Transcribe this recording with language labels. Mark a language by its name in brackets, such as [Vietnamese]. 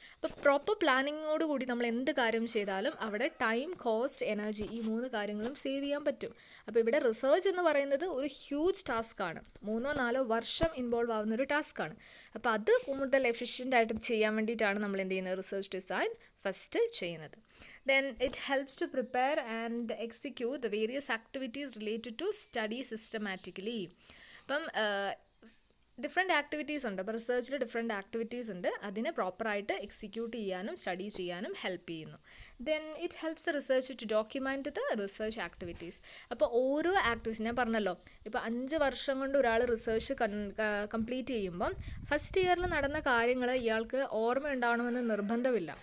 [Malayalam] അപ്പോൾ പ്രോപ്പർ പ്ലാനിങ്ങോട് കൂടി നമ്മൾ എന്ത് കാര്യം ചെയ്താലും അവിടെ ടൈം, കോസ്റ്റ്, എനർജി, ഈ 3 കാര്യങ്ങളും സേവ് ചെയ്യാൻ പറ്റും. അപ്പോൾ ഇവിടെ റിസർച്ച് എന്ന് പറയുന്നത് ഒരു ഹ്യൂജ് ടാസ്ക്കാണ്. 3-4 വർഷം ഇൻവോൾവ് ആവുന്ന ഒരു ടാസ്ക്കാണ്. അപ്പോൾ അത് കൂടുതൽ എഫിഷ്യൻ്റ് ആയിട്ട് ചെയ്യാൻ വേണ്ടിയിട്ടാണ് നമ്മൾ എന്ത് ചെയ്യുന്നത്, റിസർച്ച് ഡിസൈൻ ഫസ്റ്റ് ചെയ്യുന്നത്. [English] Then it helps to prepare and execute the various activities related to study systematically. [Malayalam] അപ്പം ഡിഫറെൻറ്റ് ആക്ടിവിറ്റീസ് ഉണ്ട്. അപ്പോൾ റിസർച്ചിൽ ഡിഫറെൻറ്റ് ആക്ടിവിറ്റീസ് ഉണ്ട്. അതിനെ പ്രോപ്പറായിട്ട് എക്സിക്യൂട്ട് ചെയ്യാനും സ്റ്റഡി ചെയ്യാനും ഹെൽപ്പ് ചെയ്യുന്നു. [English] Then it helps the research to document the research activities. [Malayalam] അപ്പോൾ ഓരോ ആക്ടിവിറ്റീസ് ഞാൻ പറഞ്ഞല്ലോ, ഇപ്പോൾ 5 വർഷം കൊണ്ട് ഒരാൾ റിസർച്ച് കംപ്ലീറ്റ് ചെയ്യുമ്പം ഫസ്റ്റ് ഇയറിൽ നടന്ന കാര്യങ്ങൾ ഇയാൾക്ക് ഓർമ്മ ഉണ്ടാവണമെന്ന് നിർബന്ധമില്ല.